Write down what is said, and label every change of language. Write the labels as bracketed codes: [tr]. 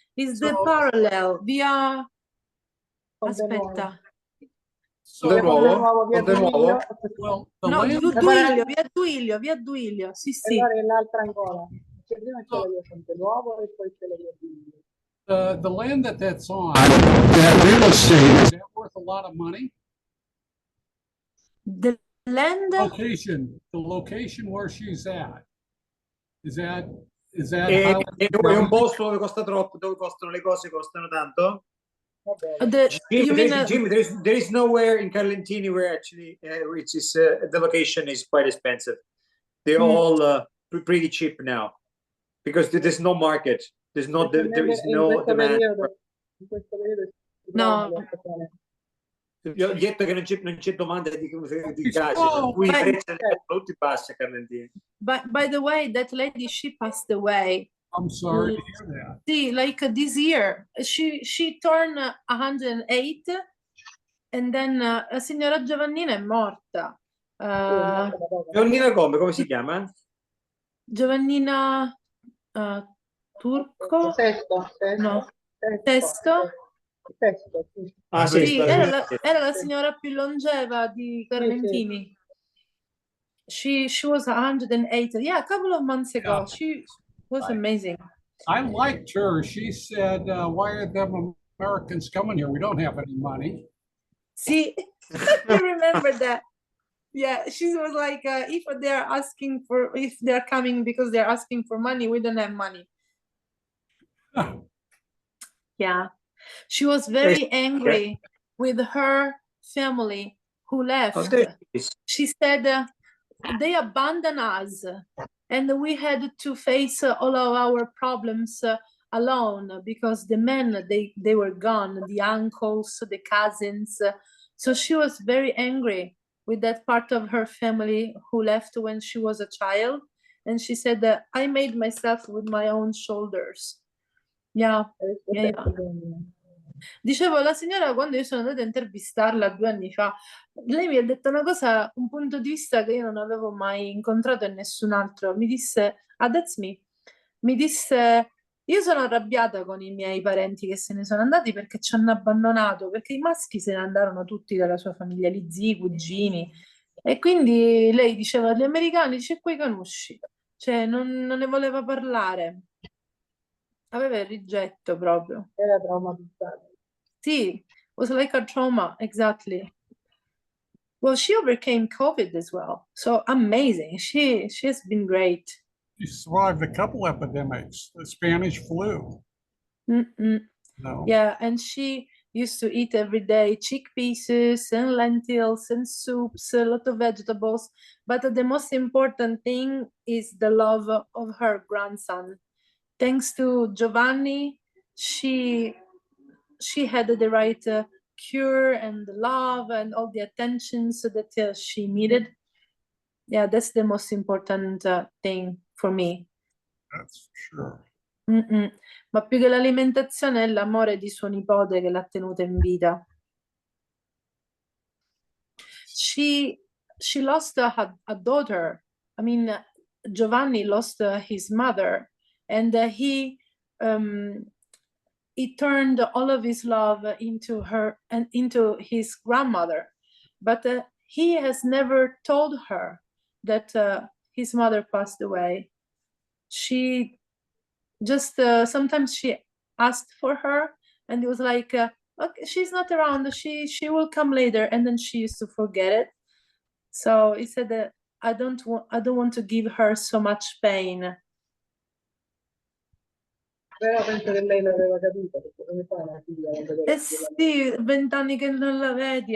[en] Is the parallel via aspetta. [it] Ponte Nuovo, Ponte Nuovo. [en] Well, [it] No, via Duilio, sì, sì. Allora è l'altra ancora. C'è prima c'è la via Ponte Nuovo e poi c'è la via Duilio. [en] The land that's on, that real estate, is that worth a lot of money? The land? The location where she's at. Is that [it] È un posto dove costa troppo, dove costano le cose, costano tanto? [en] Jim, there is nowhere in Carlentini where actually which is the location is quite expensive. They're all pretty cheap now because there's no market. There is no demand. No. [it] Io ho detto che non c'è domanda di case, cui i prezzi sono tutti bassi a Carlentini. [en] By the way, that lady, she passed away. I'm sorry to hear that. See, like this year, she turned 108, and then [it] la signora Giovannina è morta. Giovannina come si chiama? Giovannina Turco? Sesto. No. Sesto? Ah, sì, era la signora più longeva di Carlentini. [en] She was 108. Yeah, a couple of months ago. Yeah. She was amazing. I liked her. She said, why are them Americans coming here? We don't have any money. See, I remember that. Yeah, she was like, if they're coming because they're asking for money, we don't have money. Yeah. She was very angry with her family who left. She said they abandoned us and we had to face all of our problems alone because the men, they were gone, the uncles, the cousins. So she was very angry with that part of her family who left when she was a child. And she said that I made myself with my own shoulders. Yeah. [it] Dicevo, la signora, quando io sono andata a intervistarla 2 anni fa, lei mi ha detto una cosa, un punto di vista che io non avevo mai incontrato in nessun altro. Mi disse, [en] that's me. [it] Mi disse, io sono arrabbiata con i miei parenti che se ne sono andati perché ci hanno abbandonato, perché i maschi se ne andarono tutti dalla sua famiglia, gli zii, cugini. E quindi lei diceva, gli americani, dice, quei conosci. Cioè, non ne voleva parlare. Aveva il rigetto proprio. Era traumatizzata. [en] Sì, was like a trauma, exactly. Well, she overcame COVID as well. So amazing. She has been great. She survived a couple epidemics, the Spanish flu. No. Yeah, and she used to eat every day chickpeas and lentils and soups, a lot of vegetables. But the most important thing is the love of her grandson. Thanks to Giovanni, she had the right cure and the love and all the attention so that she needed. Yeah, that's the most important thing for me. That's sure. [it] Ma più che l'alimentazione è l'amore di suo nipote che l'ha tenuta in vita. [en] She lost a daughter. I mean, Giovanni lost his mother, and he turned all of his love into her and into his grandmother. but he has never told her that his mother passed away. She just sometimes she asked for her, and it was like, okay, she's not around. She will come later, and then she used to forget it. So he said that I don't want to give her so much pain. [it] Però penso che lei l'aveva capito, perché come fa una figlia quando deve Eh sì, 20 anni che non la vedi.